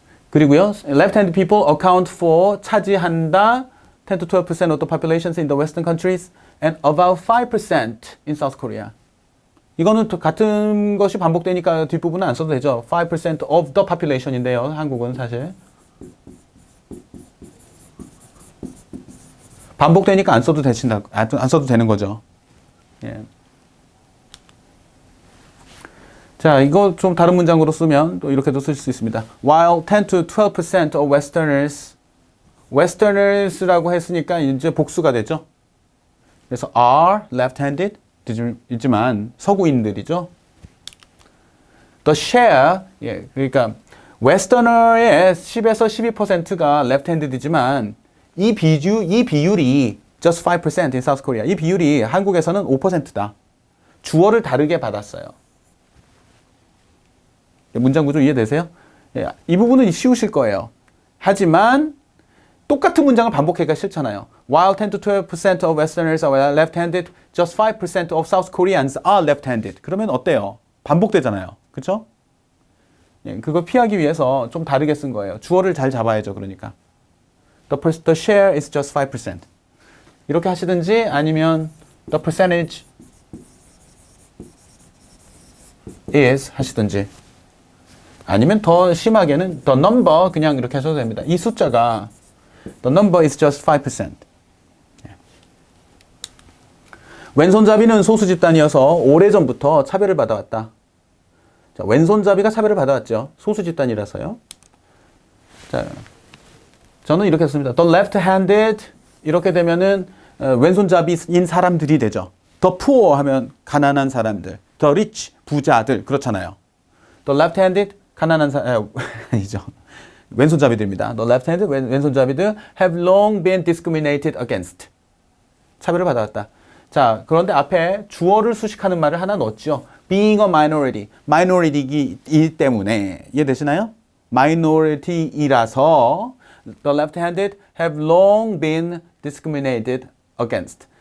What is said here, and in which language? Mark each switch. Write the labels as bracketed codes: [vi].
[en] 그리고요, left-handed people account for [ko] 차지한다 [en] 10 to 12% of the populations in the Western countries and about 5% in South Korea. [ko] 이거는 같은 것이 반복되니까 뒷부분은 안 써도 되죠. [en] 5% of the population인데요. [ko] 한국은 사실 반복되니까 안 써도 되는 거죠. 예. 자, 이거 좀 다른 문장으로 쓰면 또 이렇게도 쓸 수 있습니다. [en] While 10 to 12% of Westerners [ko] 라고 했으니까 이제 복수가 되죠. 그래서 [en] are left-handed [ko] 이지만 서구인들이죠. [en] The share, [ko] 예, 그러니까 Westerner의 10에서 12%가 left-handed이지만 이 비율이 [en] just 5% in South Korea. [ko] 이 비율이 한국에서는 5%다. 주어를 다르게 받았어요. 문장 구조 이해되세요? 예, 이 부분은 쉬우실 거예요. 하지만 똑같은 문장을 반복하기가 싫잖아요. [en] While 10 to 12% of Westerners are left-handed, just 5% of South Koreans are left-handed. [ko] 그러면 어때요? 반복되잖아요. 그렇죠? 예, 그거 피하기 위해서 좀 다르게 쓴 거예요. 주어를 잘 잡아야죠. [en] 그러니까 The share is just 5%. [ko] 이렇게 하시든지 아니면 [en] the percentage is [ko] 하시든지 아니면 더 심하게는 the number 그냥 이렇게 하셔도 됩니다. 이 숫자가 [en] the number is just 5%. [ko] 왼손잡이는 소수 집단이어서 오래전부터 차별을 받아왔다. 자, 왼손잡이가 차별을 받아왔죠. 소수 집단이라서요. 자, 저는 이렇게 했습니다. The left-handed 이렇게 되면은 왼손잡이인 사람들이 되죠. The poor 하면 가난한 사람들, the rich 부자들 그렇잖아요. The left-handed 가난한 아니죠. 왼손잡이들입니다. [en] The left-handed [ko] 왼손잡이들 [en] have long been discriminated against. [ko] 차별을 받아왔다. 자, 그런데 앞에 주어를 수식하는 말을 하나 넣었죠. [en] Being a minority, [ko] minority이기 때문에 이해되시나요? [en] minority이라서 the left-handed have long been discriminated against.